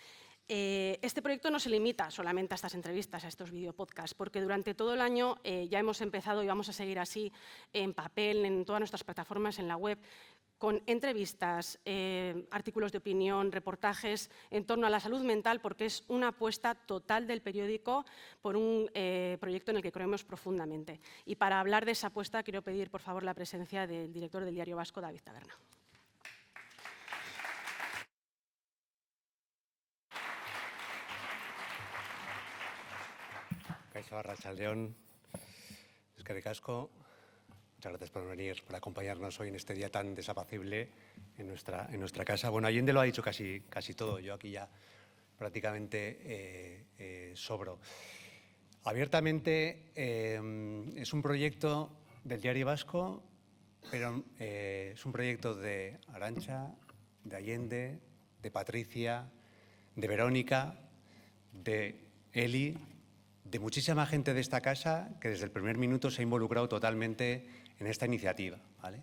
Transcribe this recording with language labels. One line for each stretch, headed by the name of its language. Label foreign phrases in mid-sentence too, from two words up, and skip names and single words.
Spanish: Este proyecto no se limita solamente a estas entrevistas, a estos videopodcasts, porque durante todo el año ya hemos empezado y vamos a seguir así en papel, en todas nuestras plataformas, en la web, con entrevistas, artículos de opinión, reportajes en torno a la salud mental, porque es una apuesta total del periódico por un proyecto en el que creemos profundamente. Y para hablar de esa apuesta quiero pedir, por favor, la presencia del director del Diario Vasco, David Taberna.
Basque: Kaixo, arratsaldeon, eskerrik asko.
Spanish: Muchas gracias por venir, por acompañarnos hoy en este día tan desapacible en nuestra casa. Bueno, Allende lo ha dicho casi todo, yo aquí ya prácticamente sobro. Abiertamente es un proyecto del Diario Vasco, pero es un proyecto de Arantxa, de Allende, de Patricia, de Verónica, de Eli, de muchísima gente de esta casa que desde el primer minuto se ha involucrado totalmente en esta iniciativa, ¿vale?